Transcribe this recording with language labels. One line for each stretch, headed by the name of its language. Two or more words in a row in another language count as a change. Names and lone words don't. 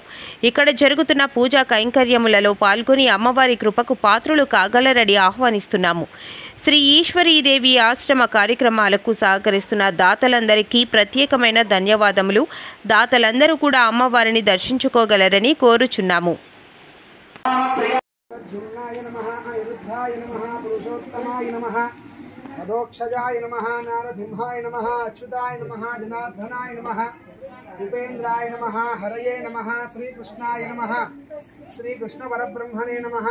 Telugu: ఇక్కడ జరుగుతున్న పూజా కైంకర్యములలో పాల్గొని అమ్మవారి కృపకు పాత్రులు కాగలరని ఆహ్వానిస్తున్నాము. శ్రీ ఈశ్వరీదేవి ఆశ్రమ కార్యక్రమాలకు సహకరిస్తున్న దాతలందరికీ ప్రత్యేకమైన ధన్యవాదములు. దాతలందరూ కూడా అమ్మవారిని దర్శించుకోగలరని కోరుచున్నాము.
Sanskrit: अनिरुद्धाय नमः, पुरुषोत्तमाय नमः, मदोक्षजाय नमः, नारसिंहाय नमः, अच्युताय नमः, जनार्दनाय नमः, भूपेन्द्राय नमः, हरये नमः, श्रीकृष्णाय नमः, श्रीकृष्णपरब्रह्मणे नमः.